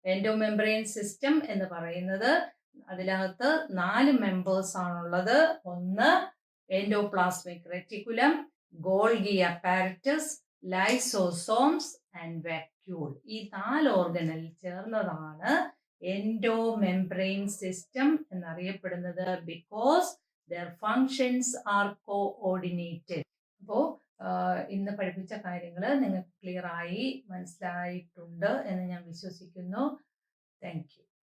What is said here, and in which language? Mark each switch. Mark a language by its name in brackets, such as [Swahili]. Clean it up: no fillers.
[Malayalam] എൻഡോമെംബ്രെയിൻ system എന്ന് പറയുന്നത് അതിനകത്ത് 4 മെമ്പേഴ്സ് ആണുള്ളത്. ഒന്ന് endoplasmic reticulum, Golgi apparatus, lysosomes and vacuole. ഈ 4 ഓർഗനൽ ചേർന്നതാണ് എൻഡോമെംബ്രെയിൻ സിസ്റ്റം എന്നറിയപ്പെടുന്നത്. [English] Because their functions are coordinated. [Malayalam] അപ്പോൾ ഇന്ന് പഠിപ്പിച്ച കാര്യങ്ങൾ നിങ്ങൾക്ക് ക്ലിയർ ആയി മനസ്സിലായിട്ടുണ്ട് എന്ന് ഞാൻ വിശ്വസിക്കുന്നു. Thank you.